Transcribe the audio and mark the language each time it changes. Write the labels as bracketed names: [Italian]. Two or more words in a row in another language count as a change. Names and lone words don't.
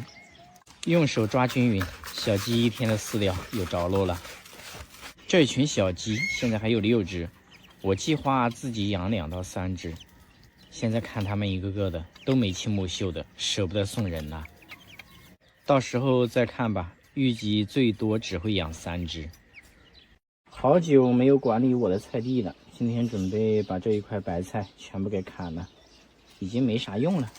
[Chinese] 用手抓均勻，小雞一天的飼料有着落了。這群小雞現在還有6隻，我計劃自己養2到3隻。現在看它們一個個的都眉清目秀的，捨不得送人了。到時候再看吧，預計最多只會養3隻。好久沒有管理我的菜地了，今天準備把這一塊白菜全部給砍了，已經沒啥用了。